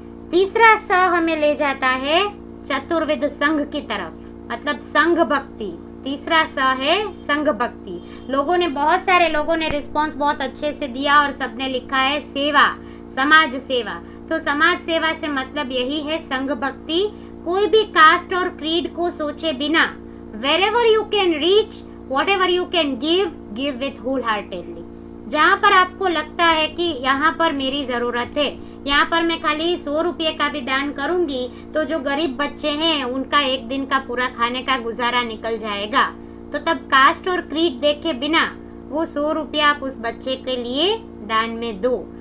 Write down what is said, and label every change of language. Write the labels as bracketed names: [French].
[Hindi] तीसरा स हमें ले जाता है चतुर्विध संघ की तरफ, मतलब संघ भक्ति। तीसरा स है संघ भक्ति। लोगों ने, बहुत सारे लोगों ने रिस्पांस बहुत अच्छे से दिया और सबने लिखा है सेवा, समाज सेवा। तो समाज सेवा से मतलब यही है संघ भक्ति। कोई भी कास्ट और क्रीड को सोचे बिना, [English] wherever you can reach, whatever you can give with wholeheartedly। [Hindi] जहाँ पर आपको लगता है कि यहाँ पर मेरी जरूरत है, यहाँ पर मैं खाली 100 रुपये का भी दान करूंगी तो जो गरीब बच्चे हैं उनका एक दिन का पूरा खाने का गुजारा निकल जाएगा, तो तब कास्ट और क्रीड देखे बिना वो 100 रुपया आप उस बच्चे के लिए दान में दो।